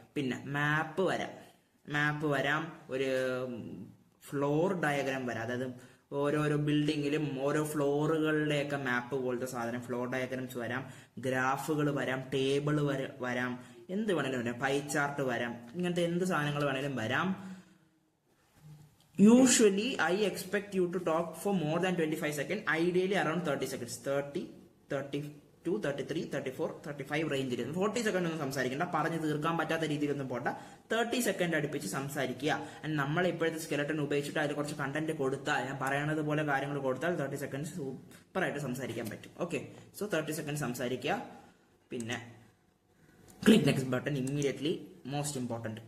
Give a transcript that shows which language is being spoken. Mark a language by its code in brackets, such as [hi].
[ml] പിന്നെ മാപ്പ് വരാം, ഒരു ഫ്ലോർ ഡയഗ്രാം വരാം. അതായത് ഓരോരോ ബിൽഡിങ്ങിലും ഓരോ ഫ്ലോറുകളുടെയൊക്കെ മാപ്പ് പോലത്തെ സാധനം, ഫ്ലോർ ഡയഗ്രാംസ് വരാം. ഗ്രാഫുകൾ വരാം, ടേബിൾ വരാം, എന്ത് വേണേലും വരാം. പൈ ചാർട്ട് വരാം. ഇങ്ങനത്തെ എന്ത് സാധനങ്ങൾ വേണേലും വരാം. [en] Usually, I expect you to talk for more than 25 seconds, ideally around 30 seconds. [ml] 30, 32, 33, 34, 35 റേഞ്ചിൽ. 40 സെക്കൻഡ് ഒന്നും സംസാരിക്കണ്ട, പറഞ്ഞു തീർക്കാൻ പറ്റാത്ത രീതിയിലൊന്നും പോട്ടെ. 30 സെക്കൻഡ് അടുപ്പിച്ച് സംസാരിക്കുക. നമ്മൾ ഇപ്പോഴത്തെ സ്കെലട്ടൺ ഉപയോഗിച്ചിട്ട് അതിൽ കുറച്ച് കണ്ടന്റ് കൊടുത്താൽ, ഞാൻ പറയണത് പോലെ കാര്യങ്ങൾ കൊടുത്താൽ 30 സെക്കൻഡ് സൂപ്പറായിട്ട് സംസാരിക്കാൻ പറ്റും. [en] okay, so 30 second [ml] സംസാരിക്കുക. പിന്നെ [en] Click next button immediately, most important.